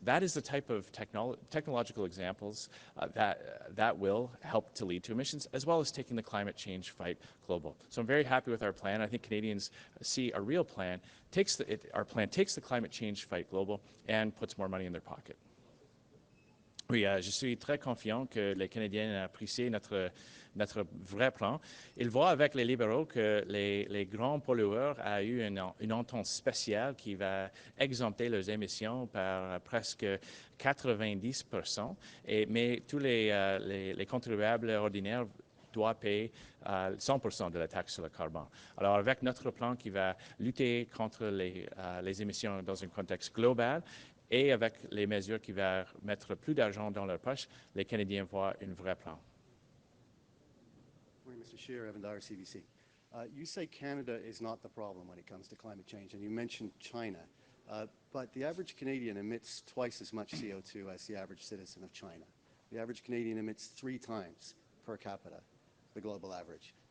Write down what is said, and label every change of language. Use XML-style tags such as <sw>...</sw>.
<en>That is the type of technological examples that will help to lead to emissions, as well as taking the climate change fight global. So I'm very happy with our plan. I think Canadians see a real plan. Our plan takes the climate change fight global and puts more money in their pocket.</en> <fr>Oui, je suis très confiant que les Canadiens apprécient notre vrai plan. Ils voient avec les libéraux que les grands pollueurs ont eu une entente spéciale qui va exempter leurs émissions par presque 90%, mais tous les contribuables ordinaires doivent payer 100% de la taxe sur le carbone. Alors avec notre plan qui va lutter contre les émissions dans un contexte global, et avec les mesures qui vont mettre plus d'argent dans leur poche, les Canadiens voient un vrai plan.</fr> <en>Morning, Mr. Scheer, Evan Dyer, CBC. You say Canada is not the problem when it comes to climate change, and you mentioned China. But the average Canadian emits twice as much CO2 as the average citizen of China. The average Canadian emits 3 times per capita the global average.</en>